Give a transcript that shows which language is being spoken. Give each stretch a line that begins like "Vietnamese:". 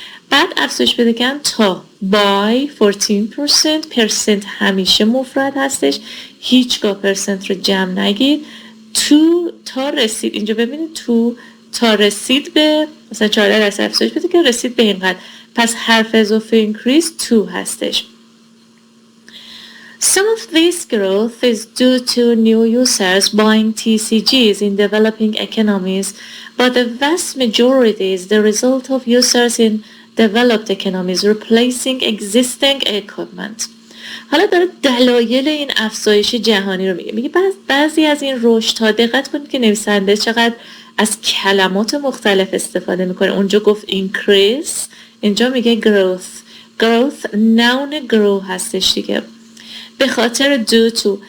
Persian: بعد افزایش پیدا کردن تا by 14%، همیشه مفرد هستش، هیچگاه پرسنت رو جمع نگید. تو تا رسید، اینجا ببینید تو تا رسید به مثلا 14% افزایش پیدا که رسید به اینقدر، پس حرف اضافه increase تو هستش.
English: Some of this growth is due to new users buying TCGs in developing economies, but the vast majority is the result of users in developed economies replacing existing equipment.
Persian: حالا داره دلایل این افزایش جهانی رو میگه بعضی از این رشدها، دقت کنید که نویسنده چقدر از کلمات مختلف استفاده میکنه. اونجا گفت increase، اینجا میگه growth noun grow هستش دیگه، به خاطر
English: due to.